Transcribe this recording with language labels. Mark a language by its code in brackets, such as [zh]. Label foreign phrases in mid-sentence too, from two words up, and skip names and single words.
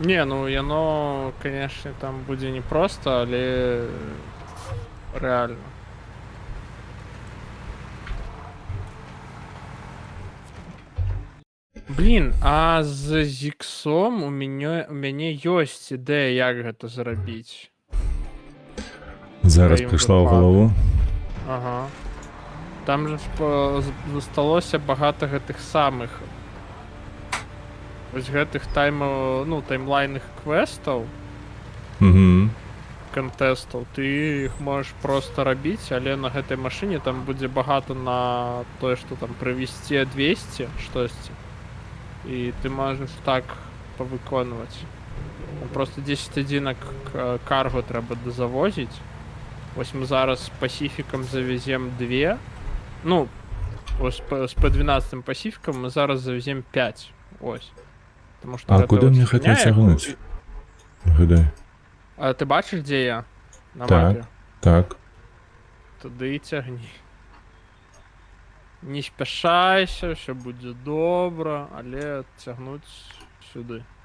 [be] Не, ну яно, конечно, там будзе не проста, але рэальна. Блін, а з зіксом у мяне ёсць ідэя, як гэта зрабіць. Зараз [uk] Твоїм прийшла в випадком. голову. [be] Ага. Там же ж засталося багато гэтых самых. Ось гэтых таймлайнных квестаў, Угу. контестаў, ты іх можаш просто рабіць, але на гэтай машыне там будзе багата на тое, што там прывезці 200 штосьці. І ты можаш так павыконваць. Там просто 10 адзінак карго трэба дазавозіць. Вось мы зараз з пасіфікам завезем 2. Ну, ось з P12 пасіфікам мы зараз завезем 5. [uk] Ось. [ru] Потому что [uk] А куди мне хотять тягнуть? Гадай. А ты бачиш, де я? На Так. мапі? Так. Туди і тягні. Не спішайся, все буде добре, але тягнуть сюди.